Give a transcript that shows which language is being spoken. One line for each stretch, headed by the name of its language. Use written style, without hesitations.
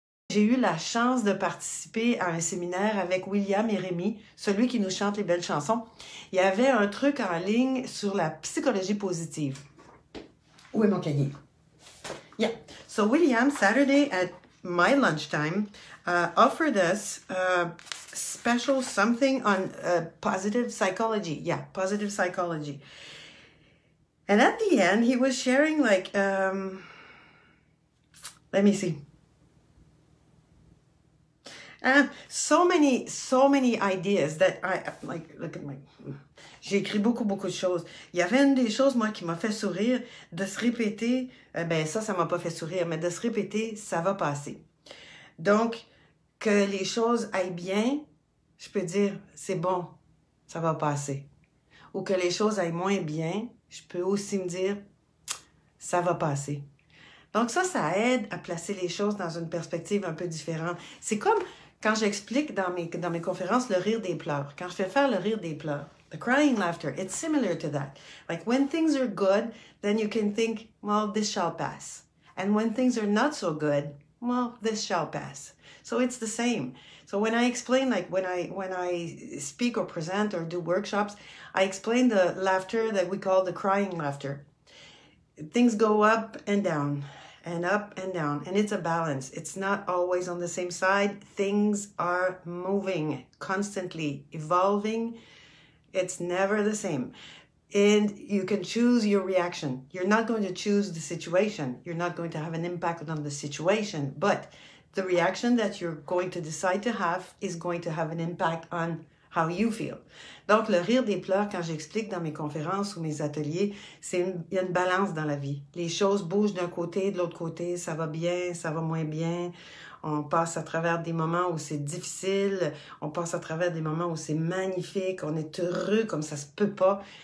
French: J'ai eu la chance de participer à un séminaire avec William et Rémi, celui qui nous chante les belles chansons. Il y avait un truc en ligne sur la psychologie positive. Où est mon cahier? Yeah.
English: So William, Saturday at my lunchtime, offered us special something on positive psychology. Yeah, positive psychology. And at the end, he was sharing like, let me see. So many ideas that I, like, look at my,
French: j'ai écrit beaucoup de choses. Il y avait une des choses, moi, qui m'a fait sourire, de se répéter, ben ça m'a pas fait sourire, mais de se répéter, ça va passer. Donc, que les choses aillent bien, je peux dire, c'est bon, ça va passer. Ou que les choses aillent moins bien, je peux aussi me dire, ça va passer. Donc ça aide à placer les choses dans une perspective un peu différente. C'est comme quand j'explique dans mes conférences le rire des pleurs. Quand je fais faire le rire des pleurs,
English: the crying laughter, it's similar to that. Like when things are good, then you can think, well, this shall pass. And when things are not so good, well, this shall pass. So it's the same. So when I explain, like when I speak or present or do workshops, I explain the laughter that we call the crying laughter. Things go up and down. And up and down, and it's a balance. It's not always on the same side. Things are moving, constantly evolving. It's never the same. And you can choose your reaction. You're not going to choose the situation. You're not going to have an impact on the situation, but the reaction that you're going to decide to have is going to have an impact on how you feel.
French: Donc, le rire des pleurs, quand j'explique dans mes conférences ou mes ateliers, il y a une balance dans la vie. Les choses bougent d'un côté, de l'autre côté, ça va bien, ça va moins bien. On passe à travers des moments où c'est difficile, on passe à travers des moments où c'est magnifique, on est heureux comme ça se peut pas.